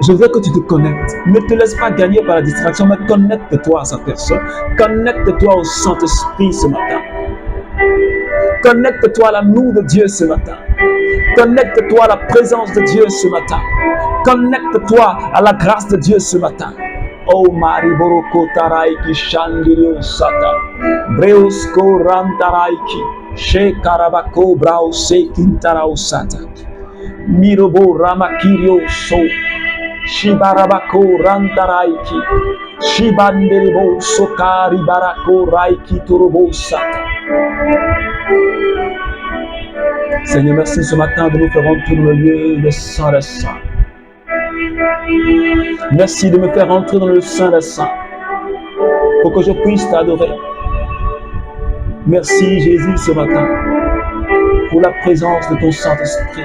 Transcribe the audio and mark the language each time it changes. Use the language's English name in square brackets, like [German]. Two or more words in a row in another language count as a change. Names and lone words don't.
[French] Je veux que tu te connectes. Ne te laisse pas gagner par la distraction, mais connecte-toi à sa personne. Connecte-toi au Saint-Esprit ce matin. Connecte-toi à l'amour de Dieu ce matin. Connecte-toi à la présence de Dieu ce matin. Connecte-toi à la grâce de Dieu ce matin. Oh Mariboroko Taraiki Shandirio Sata. Breosko Rantaraiki. Shekarabako Brause Kintarao Sata. Mirobo Ramakirio So. Shibarabako Rantaraiki. Shibanderibo Sokari Barako Raiki Turobo Sata. Seigneur, merci ce matin de nous faire entrer dans le lieu des saints des saints. Merci de me faire entrer dans le Saint des Saints pour que je puisse t'adorer. Merci Jésus ce matin pour la présence de ton Saint-Esprit.